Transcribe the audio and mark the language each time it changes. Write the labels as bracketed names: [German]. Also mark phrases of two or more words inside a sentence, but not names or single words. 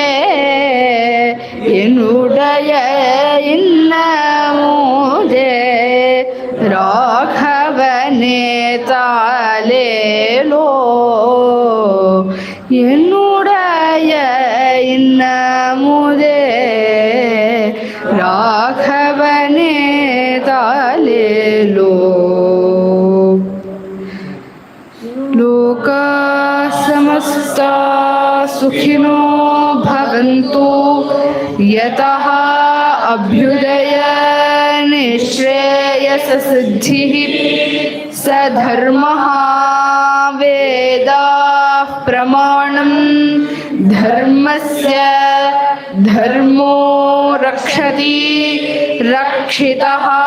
[Tamil] என்னுடைய இன்னமுதே ராகவனே தாலேலோ என்னுடைய இன்னமுதே ராகவனே தாலேலோ [Sanskrit] लोका समस्ता सुखिनो भवन्तु यतः अभ्युदय निःश्रेयस सिद्धिः सधर्मः वेदाः प्रमाण धर्मस्य धर्मो रक्षति रक्षितः